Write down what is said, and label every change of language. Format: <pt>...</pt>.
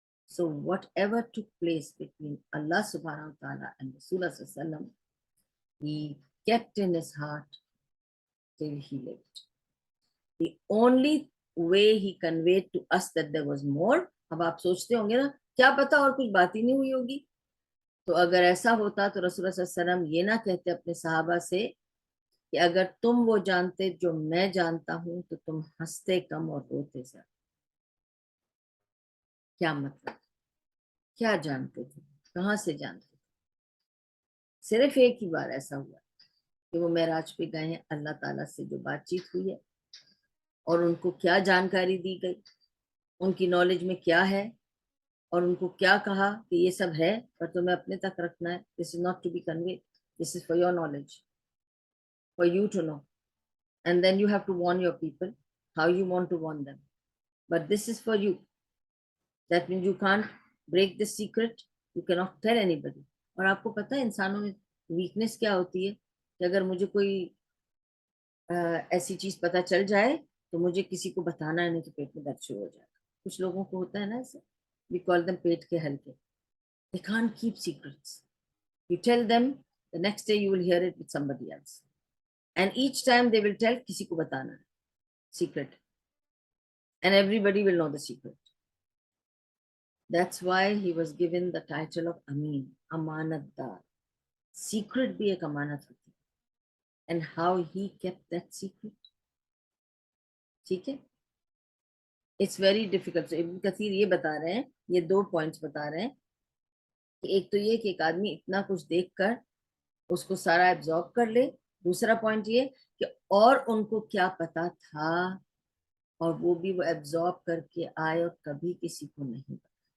<en>So whatever took place between Allah subhanahu wa ta'ala and Rasulullah sallallahu alaihi wasallam, he kept in his heart till he lived. The only way he conveyed to us that there was more.</en> <ur>اب آپ سوچتے ہوں گے نا کیا پتا اور کچھ بات ہی نہیں ہوئی ہوگی. تو اگر ایسا ہوتا تو رسول اللہ صلی اللہ علیہ وسلم یہ نہ کہتے اپنے صحابہ سے کہ اگر تم وہ جانتے جو میں جانتا ہوں تو تم ہنستے کم اور روتے زیادہ. کیا مطلب, کیا جانتے تھے, کہاں سے جانتے تھے؟ صرف ایک ہی بار ایسا ہوا کہ وہ معراج پہ گئے ہیں, اللہ تعالیٰ سے جو بات چیت ہوئی ہے اور ان کو کیا جانکاری دی گئی, ان کی نالج میں کیا ہے, اور ان کو کیا کہا کہ یہ سب ہے پر تمہیں اپنے تک رکھنا ہے.</ur> <en>This is not to be convey, this is for your knowledge, for you to know, and then you have to warn your people how you want to warn them, but this is for you. That means you can't break the secret, you cannot tell anybody.</en> <ur>اور آپ کو پتہ ہے انسانوں میں weakness کیا ہوتی ہے کہ اگر مجھے کوئی ایسی چیز پتہ چل جائے تو مجھے کسی کو بتانا ہے, نہیں تو پیٹ میں درد شروع ہو جائے گا. کچھ لوگوں کو ہوتا ہے نا ایسے,</ur> <en>we call them</en> <ur>پیٹ کے ہلکے.</ur> <en>They can't keep secrets. You tell them, the next day you will hear it with somebody else. And each time they will tell</en> <ur>کسی کو بتانا ہے</ur> <en>secret. And everybody will know the secret. That's why he was given the title of Amin, Amanat Dar.</en> <ur>Secret بھی ایک امانت ہوتی ہے.</ur> <en>And how he kept that secret.</en> <ur>ٹھیک ہے.</ur> <en>It's very difficult. So</en> <ur>ابن کثیر یہ بتا رہے ہیں, یہ 2 points بتا رہے ہیں کہ ایک تو یہ کہ ایک آدمی اتنا کچھ دیکھ کر اس کو سارا ایبزارب کر لے. دوسرا پوائنٹ یہ کہ اور ان کو کیا پتا تھا اور وہ بھی وہ ایبزارب کر کے آئے اور کبھی کسی کو نہیں پتا.</ur>